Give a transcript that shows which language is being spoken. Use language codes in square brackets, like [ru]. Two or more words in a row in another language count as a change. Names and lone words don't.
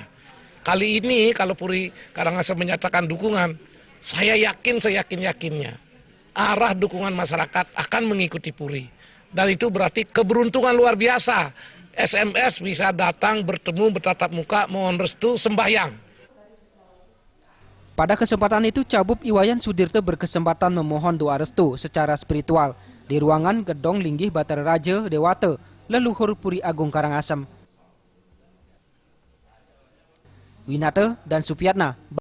[id] Kali ini kalau Puri Karangasem menyatakan dukungan, saya yakin-yakinnya arah dukungan masyarakat akan mengikuti Puri. Dan itu berarti keberuntungan luar biasa. SMS bisa datang, bertemu, bertatap muka, mohon restu, sembahyang. Pada kesempatan itu, Cabub Iwayan Sudirte berkesempatan memohon doa restu secara spiritual di ruangan Gedong Linggih Batara Raja Dewata, leluhur Puri Agung Karangasem. Winata dan Supiatna.